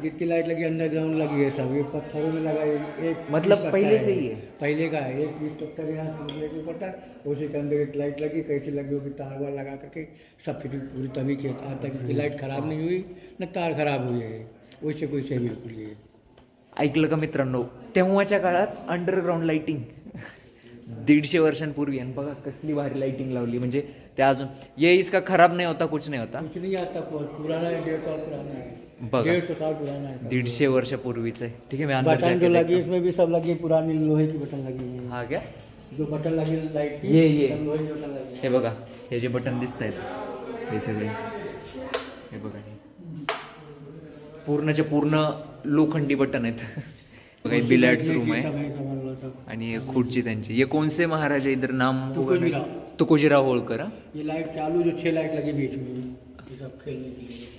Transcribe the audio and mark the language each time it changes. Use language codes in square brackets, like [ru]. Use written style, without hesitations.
[hi] जितनी लाइट लगी अंडरग्राउंड लगी है सब, ये पत्थरों में लगा है, एक मतलब पहले से ही है, पहले का है। एक चीज पत्थर यहाँ के ऊपर था, उसी के अंदर एक लाइट लगी, कैसी लगी होगी, तार वार लगा करके सब फिर पूरी तभी के आज तक की लाइट खराब नहीं हुई, न तार खराब हुई है, वैसे कोई से बिल्कुल ही है। [mr] ऐकलं का मित्रांनो, तेव्हाच्या काळात अंडरग्राउंड लाइटिंग 150 वर्षांपूर्वी, आणि बघा कसली भारी लाइटिंग लावली, म्हणजे त्या अजून [hi] ये इसका खराब नहीं होता, [mr] कुछ नहीं होता, [hi] कुछ नहीं आता, पुराना है, 150 साल पुराना है, [mr] बघा [hi] 150 साल पुराना है, [mr] 150 वर्षापूर्वीच आहे। [hi] ठीक है, मैं अंदर बटन जो लगी इसमें भी सब लगी, पुरानी लोहे की बटन लगी है। हाँ क्या, जो बटन लगी लाइट की, ये लोहे की बटन लगी। [mr] हे बघा, हे जे बटन दिसत आहेत हे सगळे, हे बघा पूर्णच्या पूर्ण लोखंडी बटन आहेत। बघा बिलार्ड्स रूम आहे आणि खुर्ची त्यांची। [hi] ये कौन से महाराज है इधर, नाम तुकोजीराव होळकर। ये लाइट चालू, जो 6 लाइट लगी बीच में, ये सब खेलने के लिए।